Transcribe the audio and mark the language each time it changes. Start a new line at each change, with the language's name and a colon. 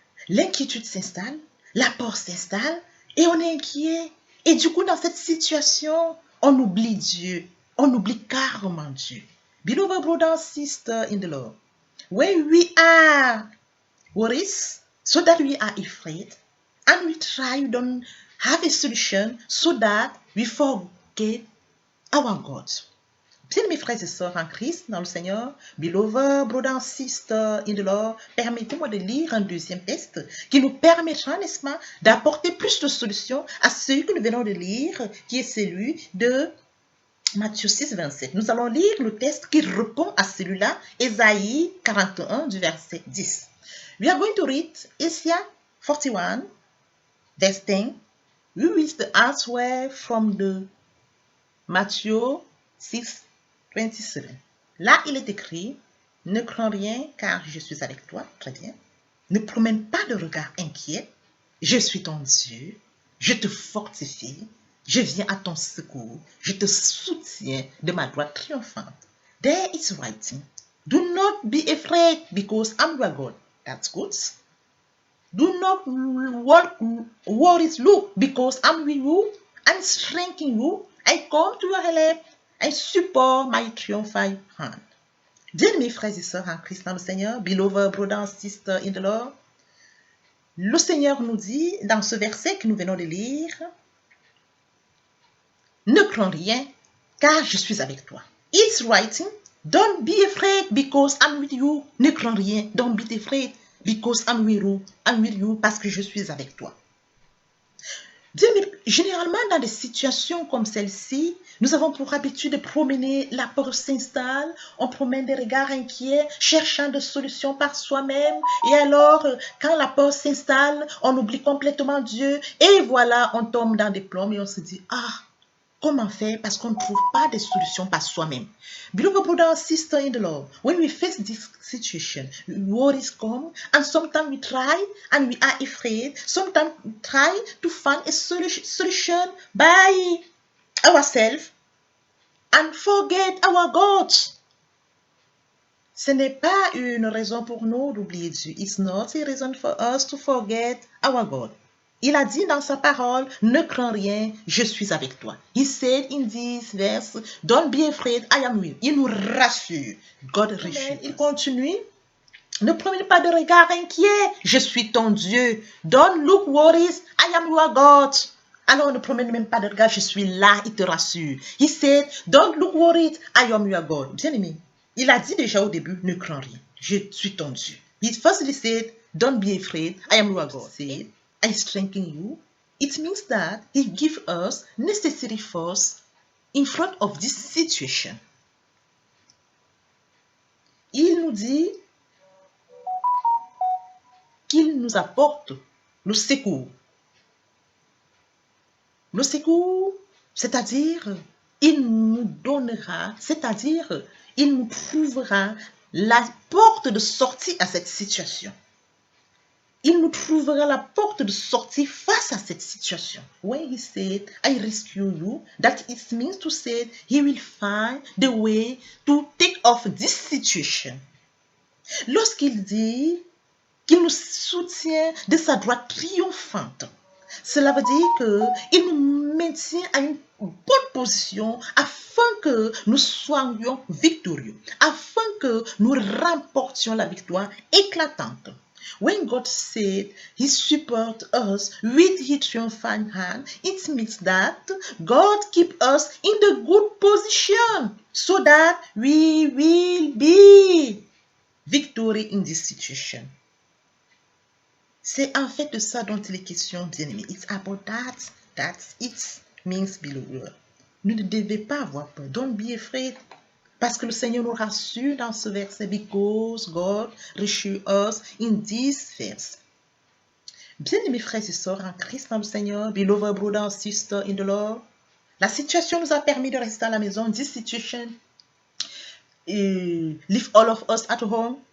French: L'inquiétude s'installe, la peur s'installe et on est inquiet. Et du coup, dans cette situation, on oublie Dieu. On oublie carrément Dieu.
English: Beloved brother and sister in the Lord, when we are worried, so that we are afraid, and we try, we don't have a solution, so that we forget our God.
French: Bien, mes frères et sœurs en Christ, dans le Seigneur,
English: beloved brother and sister in the Lord,
French: permettez-moi de lire un deuxième texte qui nous permettra, n'est-ce pas, d'apporter plus de solutions à celui que nous venons de lire, qui est celui de Matthieu 6, 27. Nous allons lire le texte qui répond à celui-là, Ésaïe 41, du verset 10.
English: We are going to read Isaiah 41, verse 10. We read the answer from the Matthieu 6, 27.
French: Là, il est écrit: ne crains rien, car je suis avec toi. Très bien. Ne promène pas de regard inquiet. Je suis ton Dieu. Je te fortifie. Je viens à ton secours. Je te soutiens de ma droite triomphante.
English: There is writing: do not be afraid, because I'm your God. That's good. Do not worry, look, because I'm with you. I'm strengthening you. I come to your help. I support my triumphant hand.
French: Bien, mes frères et sœurs en Christ dans le Seigneur,
English: beloved brother and sister in the Lord,
French: le Seigneur nous dit dans ce verset que nous venons de lire, ne crains rien, car je suis avec toi.
English: It's writing, don't be afraid because I'm with you.
French: Ne crains rien,
English: don't be afraid because I'm with you,
French: parce que je suis avec toi. Généralement, dans des situations comme celle-ci, nous avons pour habitude de promener, la peur s'installe, on promène des regards inquiets, cherchant des solutions par soi-même, et alors, quand la peur s'installe, on oublie complètement Dieu, et voilà, on tombe dans des plombs et on se dit, comment faire parce qu'on ne trouve pas de solution par soi-même.
English: Beloved brother and sister in the Lord, when we face this situation, worries come, and sometimes we try and we are afraid. Sometimes we try to find a solution by ourselves and forget our God.
French: Ce n'est pas une raison pour nous d'oublier Dieu.
English: It's not a reason for us to forget our God.
French: Il a dit dans sa parole, ne crains rien, je suis avec toi.
English: He said in this verse, don't be afraid, I am with you.
French: Il nous rassure. God rassure. Il continue, ne promène pas de regard inquiet, je suis ton Dieu.
English: Don't look worried, I am your God.
French: Alors ne promène même pas de regard, je suis là, il te rassure.
English: He said, don't look worried, I am your God.
French: Bien aimé, il a dit déjà au début, ne crains rien, je suis ton Dieu.
English: He firstly said, don't be afraid, I am your God. Said, I strengthen you. It means that He gives us necessary force in front of this situation.
French: Il nous dit qu'il nous apporte le secours. Le secours, c'est-à-dire, il nous donnera, c'est-à-dire, il nous trouvera la porte de sortie à cette situation. Il nous trouvera la porte de sortie face à cette situation.
English: When he said, I rescue you, that it means to say, he will find the way to take off this situation.
French: Lorsqu'il dit qu'il nous soutient de sa droite triomphante, cela veut dire qu'il nous maintient à une bonne position afin que nous soyons victorieux, afin que nous remportions la victoire éclatante.
English: When God said He supports us with His triumphant hand, it means that God keeps us in the good position so that we will be victorious in this situation.
French: C'est en fait de ça dont il est question, bien-aimés.
English: It's about that it means beloved.
French: Nous ne devons pas avoir peur.
English: Don't be afraid.
French: Parce que le Seigneur nous rassure dans ce verset,
English: because God reassures us in this verse.
French: Bien-aimés frères et sœurs en Christ dans le Seigneur,
English: beloved brother and sister in the Lord,
French: la situation nous a permis de rester à la maison.
English: This situation leave all of us at home.